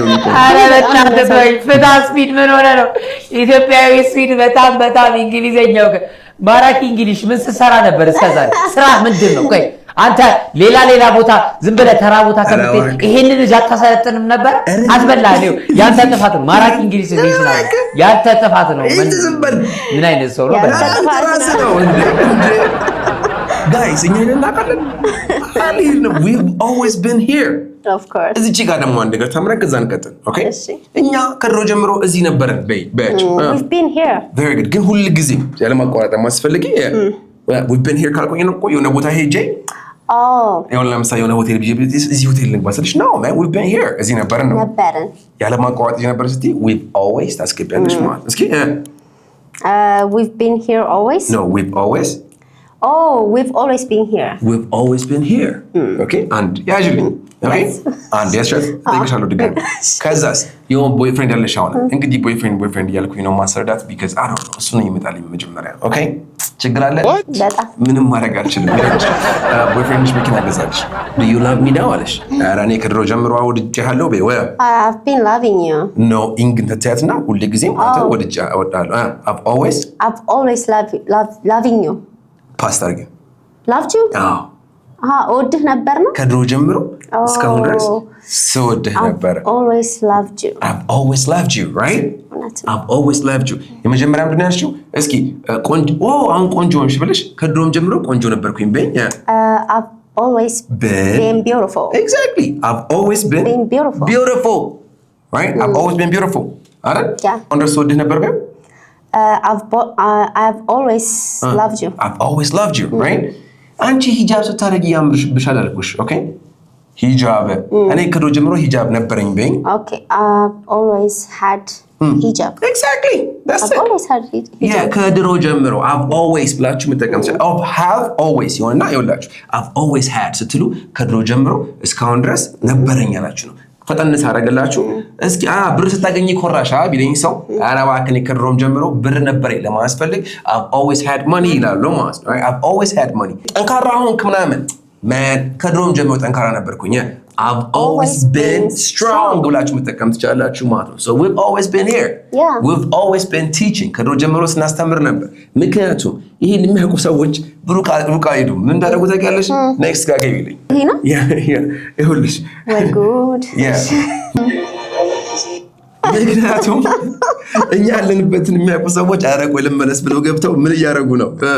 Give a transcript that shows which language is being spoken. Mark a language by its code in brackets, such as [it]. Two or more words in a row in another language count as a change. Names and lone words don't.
[am] አረ በጣም ተሰይ ፍታስ ስፒድ ምን ሆነ ነው ኢትዮጵያዊ ስፒድ በጣም እንግሊዘኛው ማራኪ እንግሊሽ ምን ሰራ ነበር እስከዛሬ ስራ ምንድን ነው? ቆይ አንተ ሌላ ቦታ ዝም ብለህ ተራ ቦታ ከመጥተህ ይሄንን ልጅ አታሳያጥንም ነበር? አትበላህ ነው ያንተ ጥፋት ነው። ማራኪ እንግሊሽ ነው ያንተ ጥፋት ነው። ምን አይነት ሰው ነው? [en] Guys, we've always been here. Of course. [am] እዚህ ጋር ደግሞ አንድ ነገር ተምረን ከዛ እንቀጥል። ኦኬ እኛ ከድሮ ጀምሮ እዚህ ነበርን። [en] We've been here. Very good. [am] ግን ሁሉ ጊዜ ያለ ማቋረጥ ማስፈልጊ [en] we've been here [am] ካልቆኝ ነው ቆይ የሆነ ቦታ ሄጄ ያው ለምሳሌ የሆነ ሆቴል እዚህ ሆቴል ልግባ ስልሽ ነው [en] man we've been here [am] እዚህ ነበርን ነው ያለ ማቋረጥ እዚህ ነበርን ስትይ [en] we've always [am] ታስገቢያለሽ ማለት እስኪ [en] we've been here always. No, we've always we've always been here. We've always been here. Okay? And usually, okay? And yes, think [am] ድጋሚ ከዛስ [en] your boyfriend [am] ያለሽ አሁን እንግዲህ boyfriend ያልኩኝ ነው ማሰርዳት [en] because I don't know [am] እሱ ነው ይመጣልኝ መጀመሪያ። ኦኬ? ችግር አለ? ምንም ማድረግ አልችልም። boyfriendሽ መኪና ገዛልሽ። [en] Do you love me now [am] አለሽ? ኧረ እኔ ከድሮ ጀምሮ ወድጄሃለሁ በይ ወይ [en] I've been loving you. No, [am] እንግዲህ ተያትና ሁሉ ጊዜም አንተ ወድጄሃለሁ። [en] I've always loving you. [am] ፓስት አድርጊ [en] Loved you? [am] እወድህ ነበር ነው ከድሮ ጀምሮ እስካሁን ድረስ ስወድህ ነበር። [en] I've always loved you. I've always loved you, right? I've always loved you. [am] የመጀመሪያ ምንድን ነው ያልሽው? እስኪ አሁን ቆንጆ ሆንሽ ብለሽ ከድሮም ጀምሮ ቆንጆ ነበርኩኝ በይኝ። [en] I've always been beautiful. Exactly. I've always been beautiful. Right? I've always been beautiful. [am] አይደል? ወድህ ነበር በይው። [en] I've always loved you. I've always loved you, right? [am] አንቺ ሂጃብ ስታደርጊ ያምርብሻል አልኩሽ። ኦኬ ሂጃብ እኔ ከድሮ ጀምሮ ሂጃብ ነበረኝ በይኝ። [en] Okay, I've always had hijab. Exactly. That's I've always had hijab. Yeah, [am] ከድሮ ጀምሮ [en] I've always [am] ብላችሁ መጠቀም ይችላል። [en] have always [am] ይሆንና ይኸውላችሁ [en] I've always had [am] ስትሉ ከድሮ ጀምሮ እስካሁን ድረስ ነበረኝ አላችሁ ነው። ፈጠንስ አደረገላችሁ እስኪ ብር ስታገኝ ኮራሻ ቢለኝ ሰው እባክህ እኔ ከድሮም ጀምሮ ብር ነበረኝ ለማስፈልግ [en] I've always had money [am] ይላሉ ማለት ነው። [en] I've always had money [am] ጠንካራ ሆንክ ምናምን man ከድሮም ጀምሮ ጠንካራ ነበርኩኝ [en] I've always been strong [am] ብላችሁ መጠቀም ትችላላችሁ ማለት ነው። [en] So we've always been here. Yeah. We've always been teaching. [am] ከድሮ ጀምሮ ስናስተምር ነበር። ምክንያቱም ይሄን የሚያውቁ ሰዎች ብሩክ አይዱ ምን እንዳደረጉ ታውቂያለሽ? Next ጋር ገቢልኝ። ይሄ ነው? ይኸውልሽ። ወይ ጉድ። ምክንያቱም እኛ ያለንበትን የሚያውቁ ሰዎች ኧረ ቆይ ልመለስ ብለው ገብተው ምን እያደረጉ ነው?